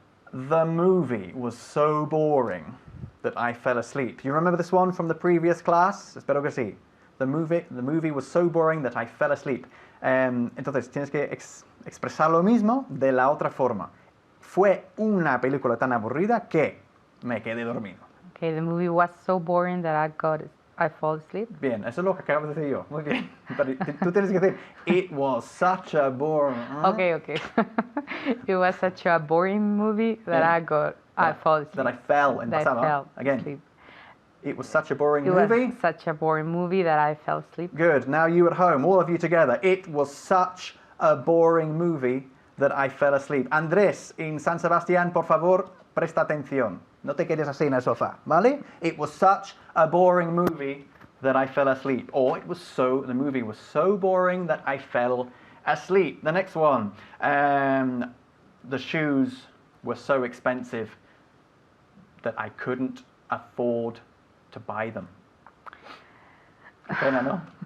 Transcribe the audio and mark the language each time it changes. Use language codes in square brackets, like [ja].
[en] The movie was so boring that I fell asleep. You remember this one from the previous class? [es] Espero que sí. [en] The movie was so boring that I fell asleep. [es] Entonces, tienes que expresar lo mismo de la otra forma. Fue una película tan aburrida que me quedé dormido. [en] Okay, the movie was so boring that I fall asleep. [es] Bien, eso es lo que acabo de decir yo. Muy bien. Pero tú tienes que decir, [en] it was such a boring... Okay. It was such a boring movie that I fall asleep. That I fell in pasado. Again. Asleep. It was such a boring movie. It was such a boring movie that I fell asleep. Good. Now you at home, all of you together. It was such a boring movie that I fell asleep. [es] Andrés, in San Sebastián, por favor, presta atención. No te quedes así en el sofá, ¿vale? [en] It was such a boring movie that I fell asleep. Or the movie was so boring that I fell asleep. The next one. The shoes were so expensive that I couldn't afford to buy them. [es] Qué pena, ¿no?